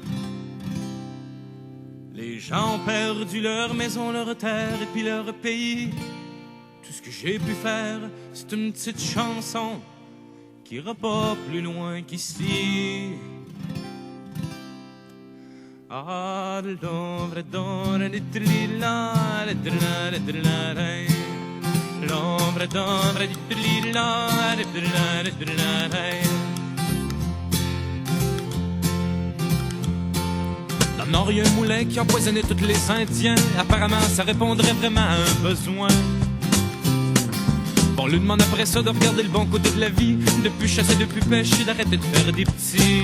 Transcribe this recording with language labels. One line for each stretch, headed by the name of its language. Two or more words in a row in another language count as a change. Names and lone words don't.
French: Les gens ont perdu leur maison, leur terre et puis leur pays. Tout ce que j'ai pu faire, c'est une petite chanson qui ira pas plus loin qu'ici. Ah, l'ombre d'ombre di trilla, di trilla, di trilla, l'ombre d'ombre di trilla, di trilla, di trilla. Dans le Nord, il y a un moulin qui empoisonnait tous les Indiens. Apparemment, ça répondrait vraiment à un besoin. On lui demande après ça de regarder le bon côté de la vie, de plus chasser, de plus pêcher, d'arrêter de faire des petits.